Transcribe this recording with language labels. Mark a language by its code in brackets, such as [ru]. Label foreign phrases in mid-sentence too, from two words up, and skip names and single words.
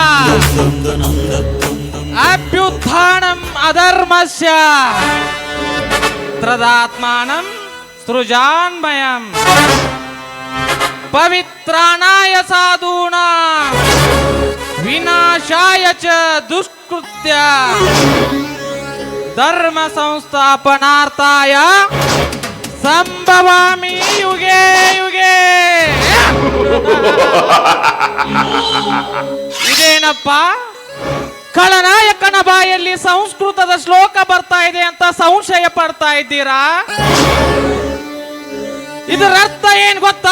[sa] ಅಭ್ಯುತ್ಥಾನಂ ಅಧರ್ಮಸ್ಯ ತದಾತ್ಮಾನಂ ಸೃಜಾನ್ಮಯಂ ಪವಿತ್ರಾಣಾಯ ಸಾಧೂನಾಂ ವಿನಾಶಾಯ ಚ ದುಷ್ಕೃತ್ಯ ಧರ್ಮ ಸಂಸ್ಥಾಪನಾರ್ಥಾಯ ಸಂಭವಾಮಿ ಯುಗೆ ಯುಗೆ. [kn] ಇದೇನಪ್ಪ, ಖಳನಾಯಕನ ಬಾಯಲ್ಲಿ ಸಂಸ್ಕೃತದ ಶ್ಲೋಕ ಬರ್ತಾ ಇದೆ ಅಂತ ಸಂಶಯ ಪಡ್ತಾ ಇದ್ದೀರಾ? ಇದರ ಅರ್ಥ ಏನ್ ಗೊತ್ತಾ?